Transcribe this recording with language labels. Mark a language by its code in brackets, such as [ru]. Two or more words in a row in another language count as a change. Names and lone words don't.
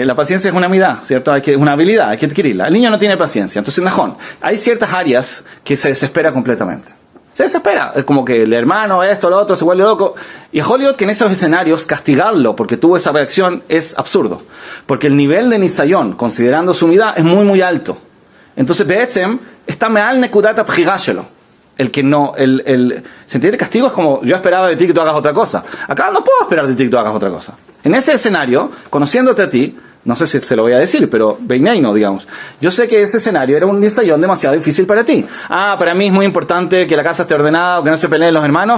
[es] La paciencia es una amidad, ¿cierto? Es una habilidad, hay que adquirirla. El niño no tiene paciencia, entonces, najón, hay ciertas áreas que se desespera completamente. Se desespera, es como que el hermano, esto, lo otro, se vuelve loco. Y Hollywood, que en esos escenarios castigarlo porque tuvo esa reacción es absurdo. Porque el nivel de Nisayón, considerando su unidad, es muy, muy alto. Entonces, Be'etzem, está [he] מעל נקודת הבחירה שלו. [es] El que no, ¿se entiende? Castigo es como, yo esperaba de ti que tú hagas otra cosa. Acá no puedo esperar de ti que tú hagas otra cosa. En ese escenario, conociéndote a ti, no sé si se lo voy a decir, pero Beineino, digamos. Yo sé que ese escenario era un ensayón demasiado difícil para ti. Para mí es muy importante que la casa esté ordenada o que no se peleen los hermanos.